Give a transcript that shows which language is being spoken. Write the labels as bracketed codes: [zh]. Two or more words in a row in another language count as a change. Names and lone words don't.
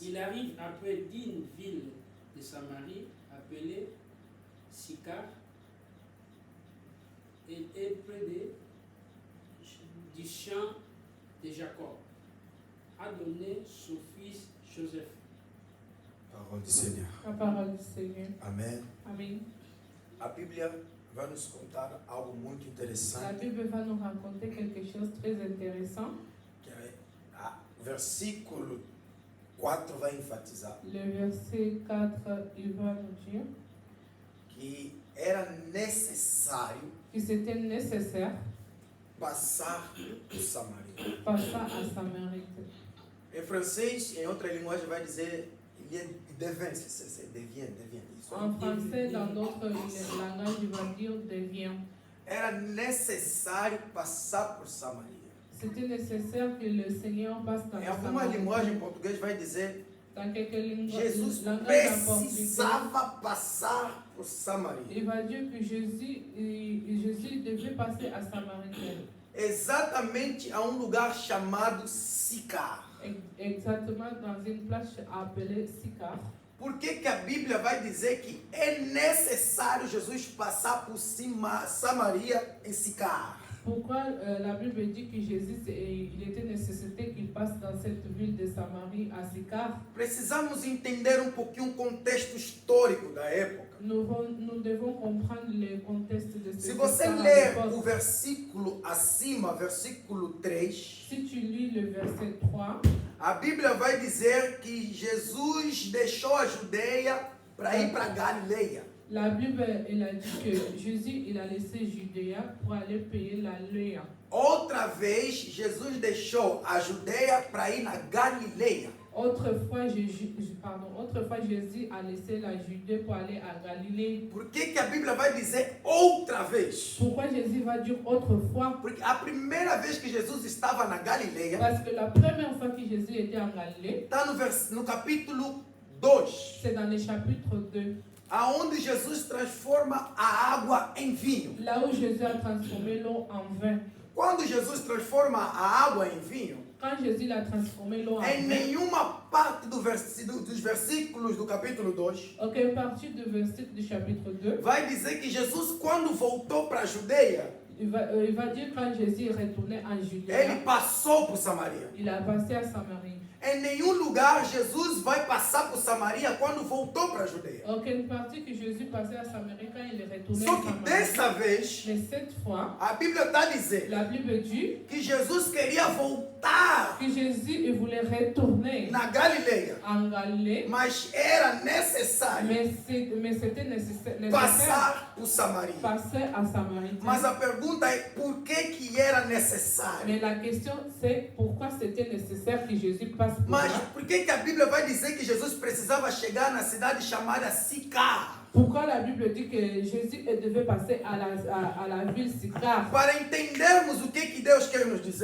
[fr] Il arrive après d'une ville de Samarie appelée Sychar. Elle est près du champ de Jacob. A donné son fils Joseph. [pt] Parole do Senhor. [fr] La parole du Seigneur. [pt] Amém. [fr] Amen. [pt] A Bíblia vai nos contar algo muito [fr] La [pt] interessante. [fr] Bible va nous raconter quelque chose de très intéressant. [pt] Que é o versículo 4 vai enfatizar [fr] Le verset 4, il va nous dire [pt] que era necessário [fr] que c'était nécessaire [pt] passar por Samaria. [fr] passer à Samarie. [pt] Em francês, em outra linguagem, vai dizer [fr] il devient, [pt] isso. [fr] En français, dans d'autres langages, il va dire devient. [pt] Era necessário passar por Samaria. [fr] C'était nécessaire que le Seigneur passe dans [pt] Em [fr] la [pt] alguma [fr] Samarie. [pt] linguagem em português vai dizer [fr] Dans quelques [pt] Jesus [fr] langages en portugais, [pt] precisava passar por Samaria. [fr] il va dire que Jésus devait passer à Samarie. [pt] Exatamente a lugar chamado Sicar. [fr] Exactement dans une place appelée Sychar. [pt] Por que a Bíblia vai dizer que é necessário Jesus passar por Samaria em Sicar? [fr] Pourquoi la Bible dit que Jésus, il était nécessaire qu'il passe dans cette ville de Samarie à Sychar? [pt] Precisamos entender pouquinho o contexto histórico da época. [fr] Nous devons comprendre le contexte de ce [pt] Se você [fr] temps à [pt] ler [fr] l'époque. [pt] o versículo acima, versículo 3, [fr] Si tu lis le verset 3, [pt] a Bíblia vai dizer que Jesus deixou a Judeia para ir para Galileia. [fr] la Bible elle a dit que Jésus il a laissé Judéa pour aller payer la loi. [pt] Outra vez, Jesus deixou a Judeia para ir na Galileia. [fr] Autrefois, Jésus a laissé la Judée pour aller à Galilée. [pt] Por que a Bíblia vai dizer outra vez? [fr] Pourquoi Jésus va dire autrefois? [pt] Porque a primeira vez que Jesus estava na Galileia [fr] Parce que la première fois que Jésus était en Galilée, [pt] está no capítulo 2, [fr] c'est dans le chapitre 2. [pt] aonde Jesus transforma a água em vinho. [fr] Là où Jésus a transformé l'eau en vin. [pt] Quando Jesus transforma a água em vinho, [fr] Quand Jésus a transformé l'eau en [pt] em [fr] vin, [pt] nenhuma parte dos versículos do capítulo 2 [fr] ok, partir du verset du chapitre 2, [pt] vai dizer que Jesus, quando voltou para a Judeia, [fr] il va dire quand Jésus est retourné en Judée, [pt] ele passou por Samaria. [fr] il a passé à Samarie. [pt] Em nenhum lugar Jesus vai passar por Samaria quando voltou para a Judeia. [fr] Aucune partie que Jésus passait à Samarie quand il est retourné [pt] Só [fr] à [pt] que [fr] Samarie. [pt] dessa vez, [fr] Mais cette fois, [pt] a Bíblia está dizendo [fr] la Bible dit [pt] que Jesus queria voltar [fr] que Jésus il voulait retourner [pt] na Galileia, [fr] en Galilée, [pt] mas era necessário [fr] mais c'était nécessaire [pt] passar por Samaria. [fr] passer à Samarie. [pt] Mas a pergunta é por que era necessário? [fr] Mais la question c'est pourquoi c'était nécessaire que Jésus passe por [pt] Mas [fr] là? [pt] por que a Bíblia vai dizer que Jesus precisava chegar na cidade chamada Sicar? [fr] Pourquoi la Bible dit que Jésus devait passer à la ville Sicar? [pt] Para entendermos o que Deus quer nos dizer